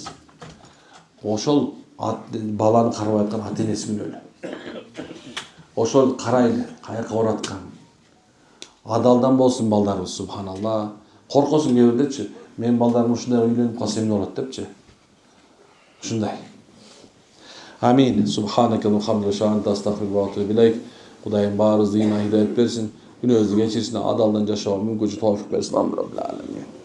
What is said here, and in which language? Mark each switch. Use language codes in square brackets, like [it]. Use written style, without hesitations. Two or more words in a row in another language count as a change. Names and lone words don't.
[ky] Ошол баланы карабай аткан ата-энеси күнөөлүү. Ошол карайлы, каяка барып аткан. Адалдан болсун балдарыбыз, субханалла. Коркосуң кээ бирдечи. Мен балдарым ушундай үйлөнүп калса эмне болот депчи. Ушундай. Амин. [ar] سبحانك و حمد الله أستغفر الله و أتوب إليك. [ky] Кудайым баарыбызды ийман хидayet берсин. Күнөөбүздү кечирсин, адалдан жашоо мүмкүнчүлүк тоофук берсин. Аллах